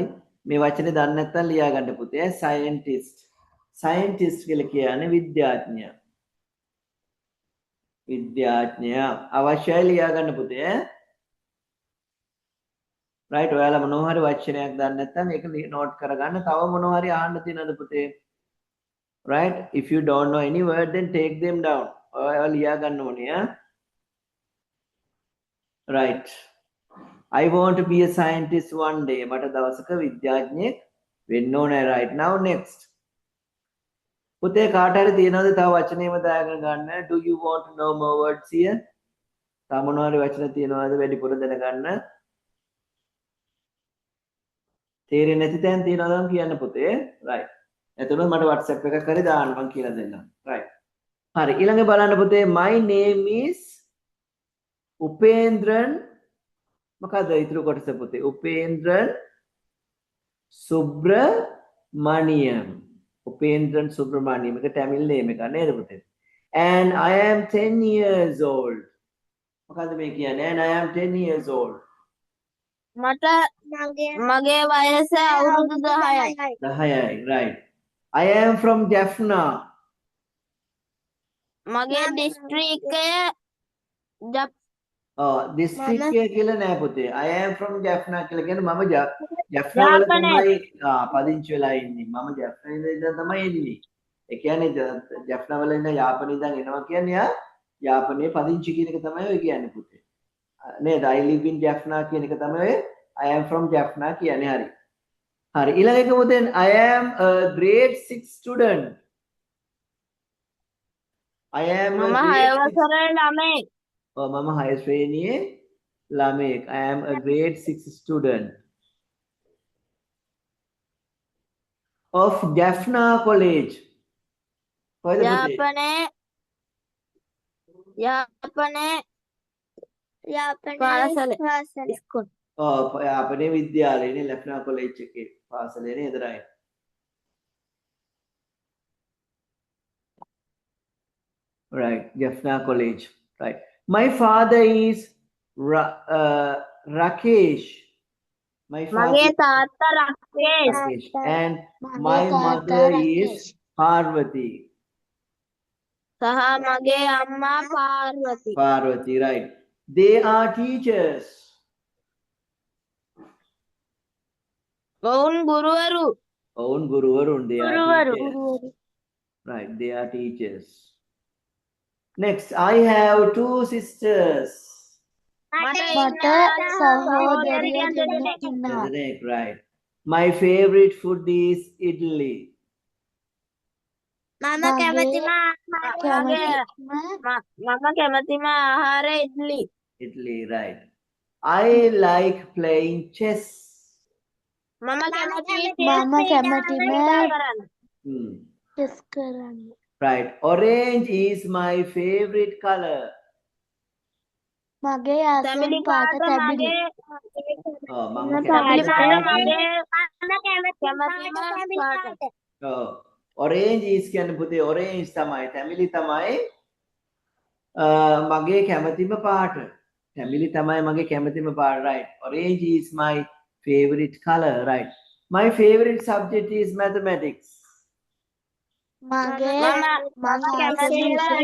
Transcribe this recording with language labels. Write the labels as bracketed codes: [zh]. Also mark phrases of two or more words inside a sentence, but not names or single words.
[si] මේ වචනේ දන්නේ නැත්නම් ලියා ගන්න පුතේ. scientist. scientist කියලා කියන්නේ විද්‍යාඥයා. විද්‍යාඥයා අවශ්‍යයි ලියා ගන්න පුතේ. right ඔයාලා මොනවා හරි වචනයක් දන්නේ නැත්නම් ඒක නෝට් කරගන්න. තව මොනවා හරි අහන්න තියෙනවද පුතේ? right? [en] If you don't know any word, then take them down. [si] ඔය ලියා ගන්න ඕනේ, [en] yeah? Right. I want to be a scientist one day. [si] මට දවසක විද්‍යාඥයෙක් වෙන්න ඕනේ. [en] Right. Now next. [si] පුතේ කාට හරි තියෙනවද තව වචනේම දාගෙන ගන්න? [en] Do you want to know more words here? [si] තව මොනවාරි වචන තියෙනවද වැඩිපුර දැනගන්න? තේරෙන්නේ නැති තැන් තියෙනවද නම් කියන්න පුතේ. Right. එතකොට මට WhatsApp එකක් හරි දාන්න මම කියලා දෙන්නම්. Right. හරි ඊළඟ බලන්න පුතේ [en] my name is [si] උපේන්ද්‍රන් මොකද ඊතුරු කොටස පුතේ උපේන්ද්‍රන් සුබ්‍රමණියම් උපේන්ද්‍රන් සුබ්‍රමණියම් එක [en] Tamil name [si] එක නේද පුතේ [en] and I am 10 years old [si] මොකද මේ කියන්නේ [en] and I am 10 years old [si] මට මගේ වයස අවුරුදු 10යි. [en] 10යි right I am from Jaffna [si] මගේ දිස්ත්‍රික්කය district කියලා නෑ පුතේ [en] I am from Jaffna [si] කියලා කියන්නේ මම Jaffna වල යාපනයේ. තමයි පදිංචි වෙලා ඉන්නේ මම Jaffna ඉඳන් තමයි එන්නේ ඒ කියන්නේ Jaffna වල ඉන්න යාපනයේ ඉඳන් එනවා කියන්නේ යාපනයේ පදිංචි කියන එක තමයි ඔය කියන්නේ පුතේ නේද [en] I live in Jaffna [si] කියන එක තමයි ඔය [en] I am from Jaffna [si] කියන්නේ හරි හරි ඊළඟ එක පුතේ [en] I am a grade 6 student I am [si] මම 6 වසරේ ළමෙක්. මම 6 ශ්‍රේණියේ ළමයෙක් [en] I am a grade 6 student of Jaffna College [si] කොහෙද පුතේ යාපනයේ පාසල ඉස්කෝල. යාපනයේ විද්‍යාලයනේ Jaffna College එකේ පාසලේ නේද [en] right right Jaffna College right my father is Rakesh my father [si] මගේ තාත්තා රකේෂ්. [en] Rakesh and my mother is Parvati [si] සහ මගේ අම්මා පාර්වති. [en] Parvati right they are teachers [si] ඔවුන් ගුරුවරු. [en] own guruvarun they are [si] ගුරුවරු. [en] teachers right they are teachers next I have 2 sisters [si] මට සහෝදරියන් දෙන්නෙක් ඉන්නවා. [en] isn't it right my favorite food is idli [si] මම කැමතිම කැමතිම ආහාරය ඉඩ්ලි. [en] idli right I like playing chess [si] මම කැමති කරන්න. hmm. ටෙස් කරන්න. [en] right orange is my favorite color [si] මගේ ආසම තැඹිලි පාට පාට තැඹිලි. mama තැඹිලි පාට කැමති මගේ පාට. [en] orange is [si] කියන්නේ පුතේ [en] orange [si] තමයි තැඹිලි තමයි මගේ කැමතිම පාට [en] තැඹිලි තමයි මගේ කැමතිම පාට right orange is my favorite color right my favorite subject is mathematics [si] මගේ මම මම කැමති විෂය